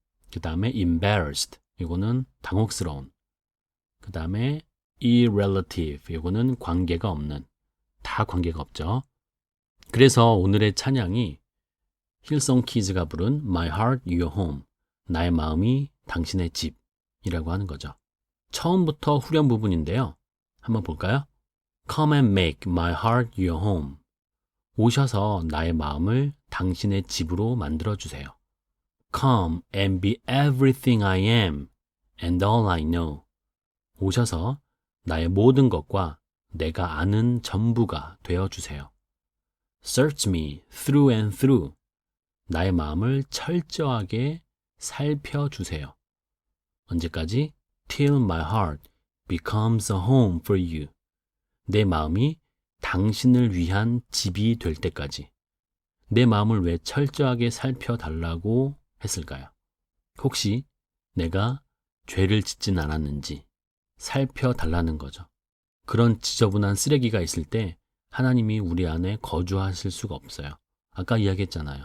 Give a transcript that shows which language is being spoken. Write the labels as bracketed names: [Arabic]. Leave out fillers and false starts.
[Korean] 그 다음에 embarrassed, 이거는 당혹스러운. 그 다음에 irrelative, 이거는 관계가 없는. 다 관계가 없죠. 그래서 오늘의 찬양이 힐송 키즈가 부른 My Heart, Your Home, 나의 마음이 당신의 집이라고 하는 거죠. 처음부터 후렴 부분인데요. 한번 볼까요? [English] Come and make my heart your home. [Korean] 오셔서 나의 마음을 당신의 집으로 만들어주세요. [English] Come and be everything I am and all I know. [Korean] 오셔서 나의 모든 것과 내가 아는 전부가 되어주세요. [English] Search me through and through. [Korean] 나의 마음을 철저하게 살펴주세요. 언제까지? [English] Till my heart becomes a home for you. [Korean] 내 마음이 당신을 위한 집이 될 때까지. 내 마음을 왜 철저하게 살펴달라고 했을까요? 혹시 내가 죄를 짓진 않았는지 살펴달라는 거죠. 그런 지저분한 쓰레기가 있을 때 하나님이 우리 안에 거주하실 수가 없어요. 아까 이야기했잖아요.